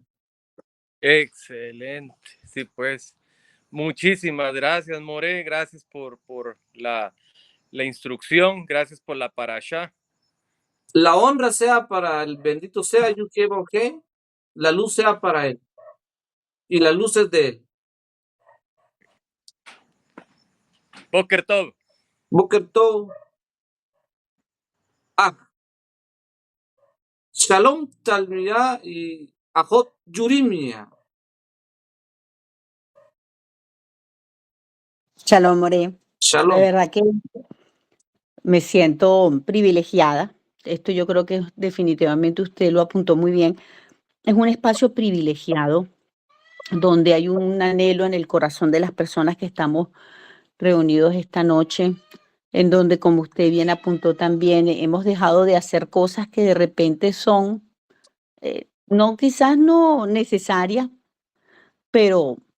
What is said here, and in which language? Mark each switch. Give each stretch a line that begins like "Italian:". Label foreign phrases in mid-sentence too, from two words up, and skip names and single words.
Spanish: excelente. Sí, pues. Muchísimas gracias, More. Gracias por la instrucción. Gracias por la parasha. La honra sea para el bendito sea Yud-Heh-Vav-Heh, la luz sea para él. Y la luz es de él.
Hebrew: בוקר טוב. בוקר טוב. שלום תלמידה y אחות Yurimia.
Spanish: Shalom, More. De Shalom. verdad que me siento privilegiada. Esto yo creo que definitivamente usted lo apuntó muy bien. Es un espacio privilegiado donde hay un anhelo en el corazón de las personas que estamos reunidos esta noche, en donde, como usted bien apuntó también, hemos dejado de hacer cosas que de repente son, no, quizás no necesarias, pero